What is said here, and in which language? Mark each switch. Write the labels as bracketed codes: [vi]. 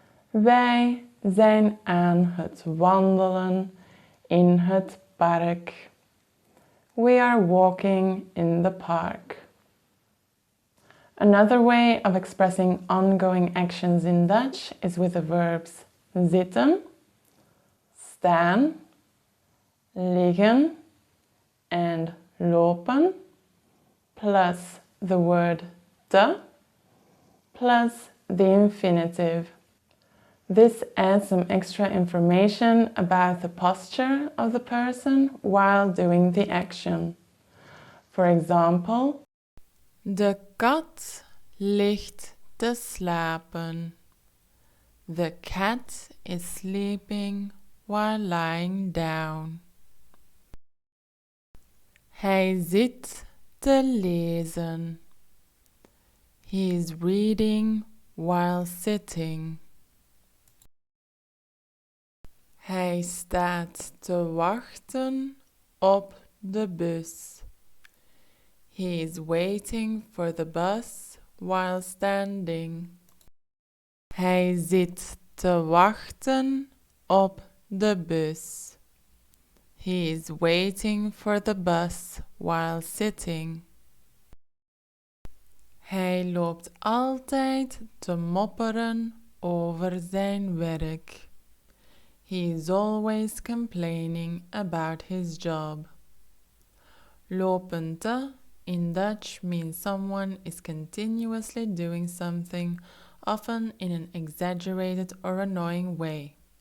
[nl] Wij zijn aan het wandelen in het park. [en] We are walking in the park. Another way of expressing ongoing actions in Dutch is with the verbs zitten, staan, liggen, and lopen, plus the word te, plus the infinitive. This adds some extra information about the posture of the person while doing the action. For example, [nl] de kat ligt te slapen. [en] The cat is sleeping while lying down. [nl] Hij zit te lezen. [en] He is reading while sitting. [nl] Hij staat te wachten op de bus. [en] He is waiting for the bus while standing. [nl] Hij zit te wachten op de bus. [en] He is waiting for the bus while sitting. [nl] Hij loopt altijd te mopperen over zijn werk. [en] He is always complaining about his job. Lopen te in Dutch means someone is continuously doing something, often in an exaggerated or annoying way.